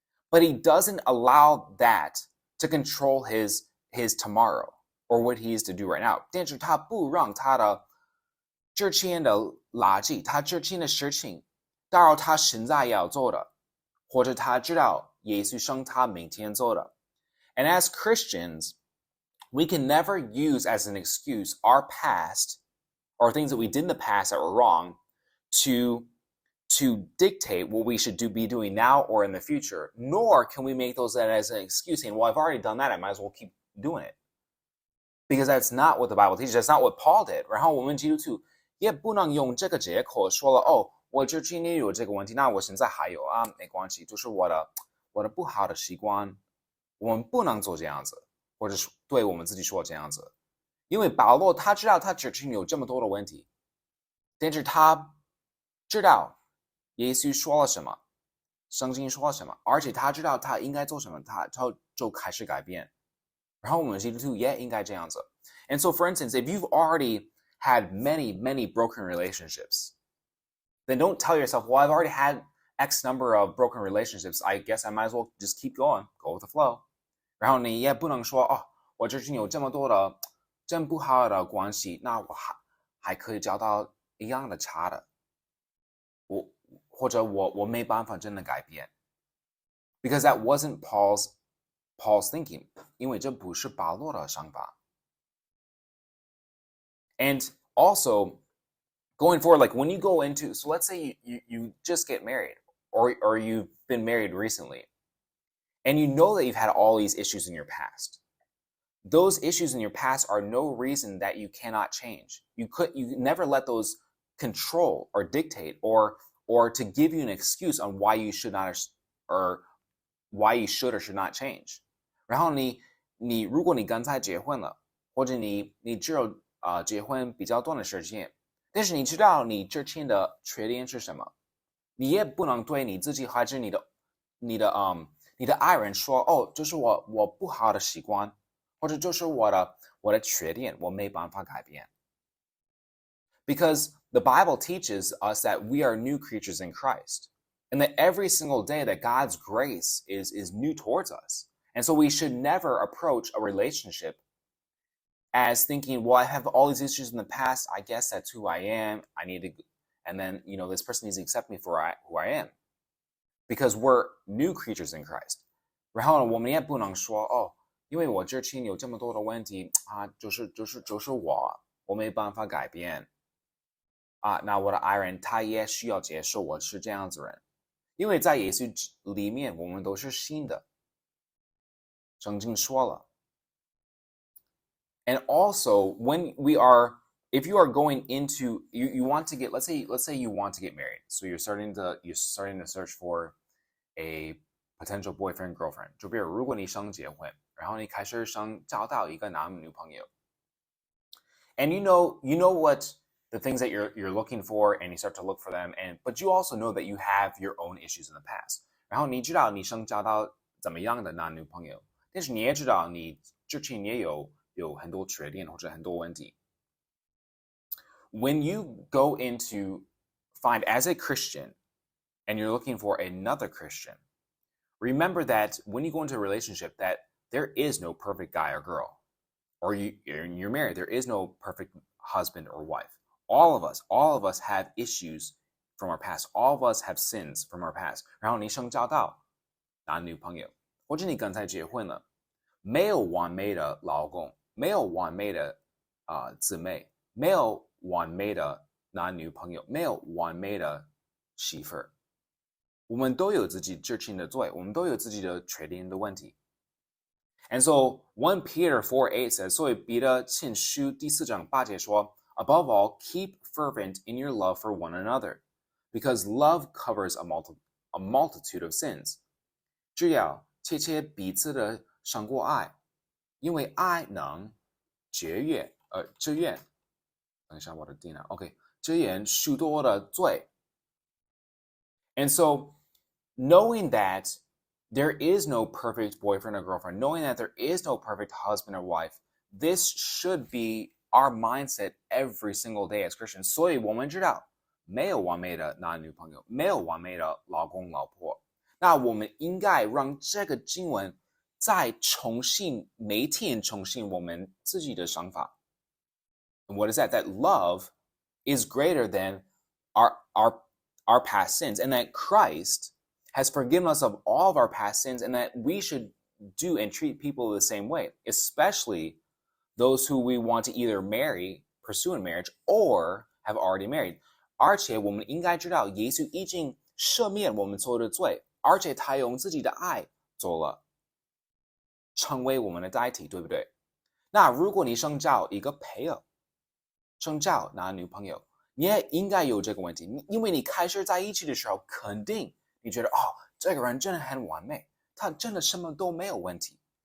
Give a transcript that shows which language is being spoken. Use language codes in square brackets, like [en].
[en] But he doesn't allow that to control his tomorrow or what he is to do right now. [zh] 但是他不让他的之前的垃圾，他之前的事情打扰他现在要做的，或者他知道耶稣生他明天做的。 [en] And as Christians, we can never use as an excuse our past or things that we did in the past that were wrong to dictate what we should be doing now or in the future, nor can we make those as an excuse saying, well, I've already done that, I might as well keep doing it. Because that's not what the Bible teaches, that's not what Paul did. [zh] 然后我们基督徒也不能用这个借口说了，哦，我之前也有这个问题，那我现在还有啊，没关系，就是我的不好的习惯，我们不能做这样子，或者是对我们自己说这样子。因为保罗他知道他之前有这么多的问题，但是他知道耶稣说了什么，圣经说了什么，而且他知道他应该做什么，他就开始改变。然后我们基督徒也应该这样子。 [en] And so, for instance, if you've already had many, many broken relationships, then don't tell yourself, well, I've already had X number of broken relationships. I guess I might as well just keep going, go with the flow. [zh] 然后你也不能说，哦，我之前有这么多的真不好的关系，那我还可以找到一样的差的。或者我没办法真的改变。 [en] Because that wasn't Paul's thinking. [zh] 因为这不是保罗的想法。 [en] And also, going forward, like when you go into, so let's say you just get married or you've been married recently and you know that you've had all these issues in your past. Those issues in your past are no reason that you cannot change. You never let those control or dictate or to give you an excuse on why you should not or why you should or should not change. [zh] 然后如果你刚才结婚了，或者你只有结婚比较短的时间，但是你知道你之前的缺点是什么，你也不能对你自己还是你的爱人说，哦，这是我不好的习惯，或者这是我的缺点，我没办法改变。 [en] Because the Bible teaches us that we are new creatures in Christ, and that every single day that God's grace is new towards us. And so we should never approach a relationship as thinking, well, I have all these issues in the past. I guess that's who I am. I need to, and then, this person needs to accept me for who I am. Because we're new creatures in Christ. [zh] 然后呢，我们也不能说，哦，因为我之前有这么多的问题啊，就是我没办法改变啊，那我的爱人他也需要接受我是这样子人，因为在耶稣里面我们都是新的，圣经说了。 [en] And also, if you are going into, you want to get, let's say you want to get married, so you're starting to search for a potential boyfriend girlfriend. [zh] 就比如如果你想结婚，然后你开始想找到一个男女朋友 [en] ，and you know what the things that you're looking for, and you start to look for them, but you also know that you have your own issues in the past. [zh] 然后你知道你想找到怎么样的男女朋友，但是你也知道你之前也有很多缺点或者很多问题。 [en] When you go into find as a Christian and you're looking for another Christian, remember that when you go into a relationship that there is no perfect guy or girl, or you're married, there is no perfect husband or wife. All of us have issues from our past. All of us have sins from our past. [zh] 然后你想找到男女朋友，或者你刚才结婚了，没有完美的老公，没有完美的姊妹，没有完美的男女朋友，没有完美的媳妇儿。我们都有自己之前的罪，我们都有自己的缺点的问题。 [en] And so 1 Peter 4:8 says, [zh] 所以彼得前书第4章8节说 [en] Above all, keep fervent in your love for one another, because love covers a multitude of sins. [zh] 只要切切彼此的胜过爱，因为爱能遮掩等一下我的电脑 OK 遮掩许多的罪。 [en] And so knowing that there is no perfect boyfriend or girlfriend, knowing that there is no perfect husband or wife, this should be our mindset every single day as Christians. [zh] 所以我们知道没有完美的男女朋友，没有完美的老公老婆，那我们应该让这个经文再每天重新我们自己的想法。 [en] And what is that? That love is greater than our past sins, and that Christ has forgiven us of all of our past sins, and that we should do and treat people the same way, especially those who we want to either pursue in marriage, or have already married. [zh] 而且我们应该知道，耶稣已经赦免我们所有的罪，而且他用自己的爱做了，成为我们的代替，对不对？那如果你想找一个配偶，想找男女朋友，你也应该有这个问题，因为你开始在一起的时候，肯定你觉得这个人真的很完美，他真的什么都没有问题。